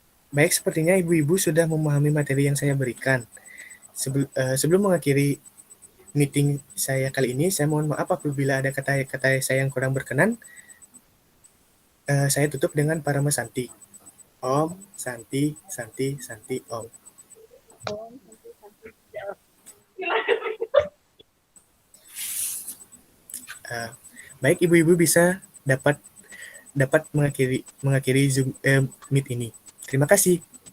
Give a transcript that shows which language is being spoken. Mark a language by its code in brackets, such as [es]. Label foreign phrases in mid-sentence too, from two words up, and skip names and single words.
[id] Baik, sepertinya ibu-ibu sudah memahami materi yang saya berikan. Sebelum mengakhiri meeting saya kali ini, saya mohon maaf apabila ada kata-kata saya yang kurang berkenan. Saya tutup dengan Parama Santi. [sa] Om, Santi, Santi, Santi, Om. Om, Santi, Santi. [id] Baik, ibu-ibu bisa dapat mengakhiri Zoom Meet ini. Terima kasih.